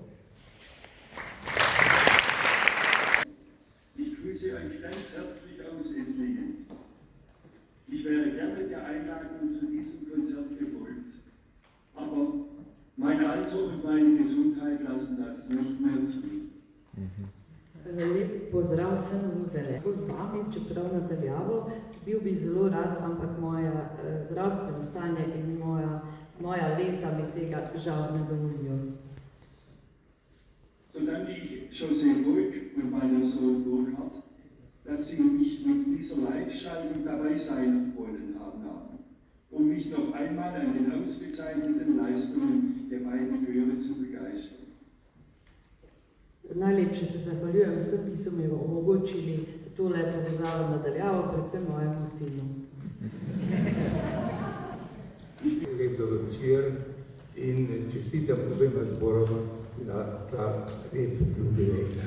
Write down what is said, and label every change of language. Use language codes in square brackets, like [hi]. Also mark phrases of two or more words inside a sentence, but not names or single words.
[de] Ich grüße euch ganz herzlich aus Eslingen. Ich wäre gerne der Einladung zu diesem Konzert gefolgt, aber mein Alter und meine Gesundheit lassen das nicht mehr zu. [sl] Lep pozdrav vsem v Velenju. Z vami, čeprav nadaljavo, bil bi zelo rad, ampak moje zdravstveno stanje in moja leta mi tega žal ne dovolijo. [de] Sodann ich José Burg und meinen Sohn Burkhard, dass sie mich mit dieser Live-Schaltung dabei sein wollen haben, um mich noch einmal an den ausgezeichneten Leistungen der beiden Chöre zu begeistern. [sl] Najlepše se zahvaljujem vsem, ki so mi omogočili tole povezavo nadaljavo, predvsem mojemu sinu. Lep dober večer in čestitam obema zboroma za ta lep jubilej.